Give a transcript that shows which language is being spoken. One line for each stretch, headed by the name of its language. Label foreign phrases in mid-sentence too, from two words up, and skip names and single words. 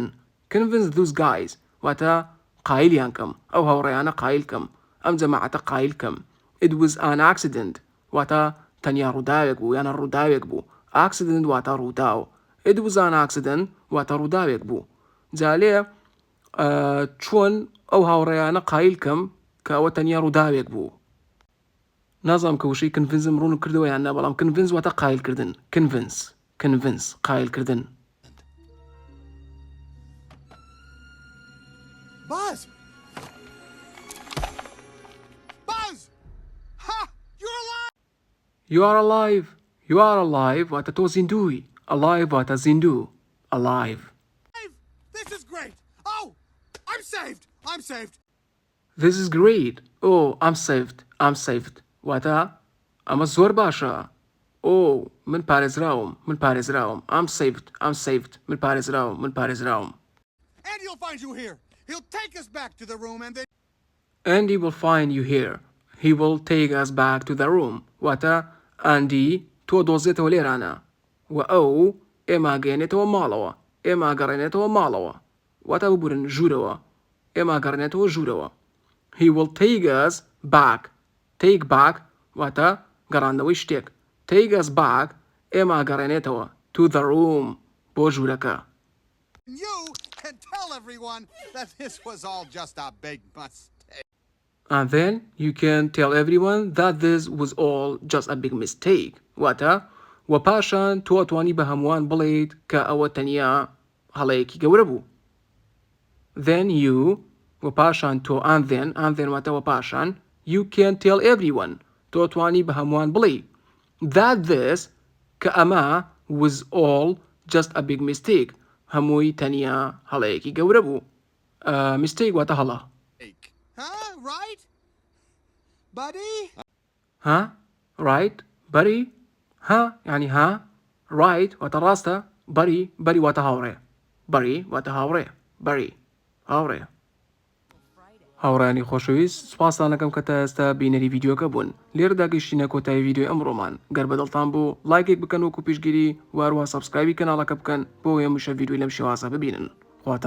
English: Convince those guys
Central Kurdish: واتە قایلیان کەم. ئەو هاوڕێیانە قایل کەم. ئەم جەماعەتە قایل کەم.
English: It was an accident
Central Kurdish: واتە تەنیا ڕووداوێک بوو یانە ڕووداوێک بوو. Accident واتە ڕووداو.
English: It was an accident
Central Kurdish: واتە ڕووداوێک بوو. جا لێ چۆن ئەو هاوڕێیانە قایلکەم کە ئەوە تەنیا ڕووداوێک بوو. نازانم کە وشەی کنڤنزم ڕوون کردەوە یان نا، بەڵام کنڤنز واتە قایلکردن. کنڤنس قایلکردن.
English: Buzz! Buzz! Ha! You're alive! You are alive
Central Kurdish: واتە تۆ زیندووی. Alive واتە زیندوو.
English: Alive. This is great! Oh! I'm saved! I'm saved! This is great. Oh, I'm saved.
Central Kurdish: واتە ئەمە زۆر باشە. Oh, من پارێزراوم.
English: I'm saved.
Central Kurdish: من پارێزراوم.
English: Andy will find you here. He'll take us back to the room and then... Andy will find you here. He will take us back to the room.
Central Kurdish: واتە ئەندی تۆ دۆزێتەوە لێرانە. و ئەو ئێمە گەێنێتەوە ماڵەوە. واتە ببورن ژوورەوە. ئێمە گەڕێنێتەوە ژوورەوە.
English: He will take us back. Take back
Central Kurdish: واتە گەڕاندنەوەی شتێک.
English: Take us back
Central Kurdish: ئێمە گەڕێنێتەوە
English: to the room
Central Kurdish: بۆ ژوورەکە.
English: You can tell everyone that this was all just a big mistake. And then you can tell everyone that this was all just a big mistake.
Central Kurdish: واتە و پاشان تۆ ئەتوانی بە هەمووان بڵێیت کە ئەوە تەنیا هەڵەیەکی گەورە بوو.
English: Then you
Central Kurdish: و پاشان تۆ
English: and then
Central Kurdish: واتە و پاشان
English: you can tell everyone
Central Kurdish: تۆ ئەتوانی بە هەمووان بڵێی
English: that this
Central Kurdish: کە ئەمە
English: was all just a big mistake
Central Kurdish: هەمووی تەنیا هەڵەیەکی گەورە بوو. mistake واتە هەڵە.
English: Huh? Right? Buddy? Right? Buddy?
Central Kurdish: يعني right واتە ڕاستە. buddy واتە هاوڕێ. واتە هاوڕێ. هاوڕانی خۆشەویست، سوپاسان دەکەم کە تا ئێستا بینەری ڤیدیۆکە بوون. لێرەدا گەیشتینە کۆتایی ڤیدیۆی ئەمڕۆمان. گەر بەدڵتان بوو لایکێک بکەن وەکو پێشگیری، واروها سەبسکرایبی کەناڵەکە بکەن بۆ ئەوەی هەمووشە ڤیدیۆی لەم شێوازە ببینن.